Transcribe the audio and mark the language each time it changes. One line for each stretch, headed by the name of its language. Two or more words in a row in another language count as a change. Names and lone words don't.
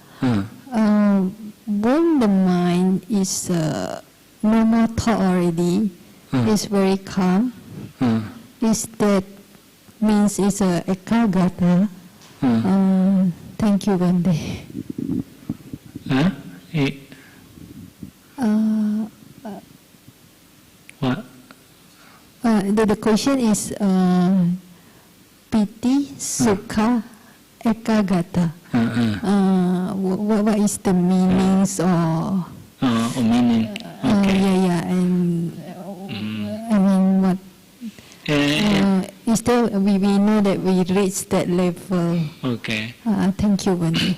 English: When the mind is no more thought already, is very calm, is that means it's a ekagata? Thank you, Bhante. What? The question is
Pali: piti, sukha, ekagata.
English: What is the meanings or meaning? Okay. And I mean what? Is there we know that we reached that level? Okay. Thank you, Bhante.